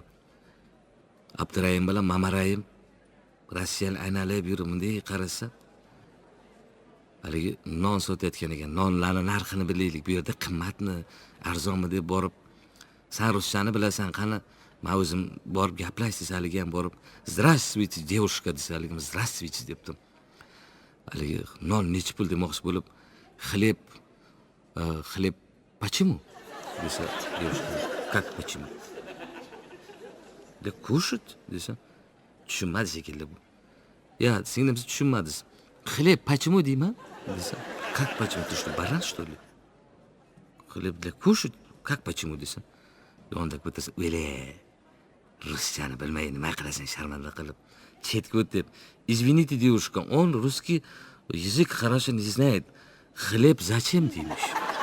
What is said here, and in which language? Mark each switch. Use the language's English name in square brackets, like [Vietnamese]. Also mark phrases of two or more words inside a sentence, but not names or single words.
[Uzbek] Abdurayim bilan Mamarayim Rossiyani aylanib yurib bunday qarasa, haligi non sotayotgan ekan. Nonlarni narxini bilaylik. Bu yerda qimmatmi, arzonmi deb borib, "Sen ruschani bilasan, qani men o'zim borib gaplashdi haligi ham borib, [Russian] "Здравствуйте, девушка" [Uzbek] desa haligi "Здравствуйте" debdim. Haligi non nechi pul demoqchi bo'lib, [Russian] "Хлеб почему?" [Uzbek] desa девушка, [Russian] "Как почему?" "Да кушать" [Uzbek] desa, tushunmadi shekilli bu. "Ya, singlim siz tushunmadingiz. [Russian] Хлеб почему [Uzbek] deyman?" desa, [Russian] "Как почему? Ты что, баран, что ли? Хлеб для кушать? Как почему?" [Uzbek] desa. Yondak bittasi, "O'le, ruschani bilmay nima qilasan sharmanda qilib. Chetga o't" deb. [Russian] "Извините, девушка, он русский язык хорошо не знает. Хлеб зачем" deymish.